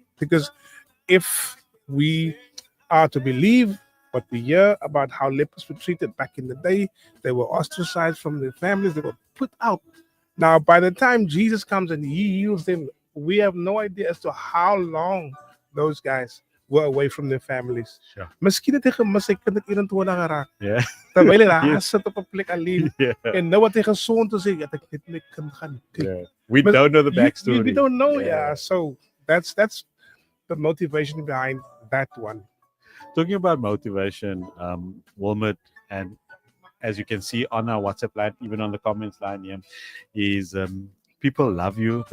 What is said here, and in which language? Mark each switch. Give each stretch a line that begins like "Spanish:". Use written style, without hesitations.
English: Because if we are to believe what we hear about how lepers were treated back in the day, they were ostracized from their families, they were put out. Now, by the time Jesus comes and he heals them, we have no idea as to how long those guys were away from their families. Sure.
Afrikaans: Miskien het hy gemis sy kind het 21 geraak.
English: Yeah.
Afrikaans: Terwyl hy daar sit op 'n plek alleen.
English: Yeah.
Afrikaans: En nou wat hy gesond is, dat ek net my kind gaan kyk.
English: Yeah. We don't know the backstory. We don't know, So that's the motivation behind that one. Talking about motivation, Wilmot, and as you can see on our WhatsApp line, even on the comments line here, is people love you.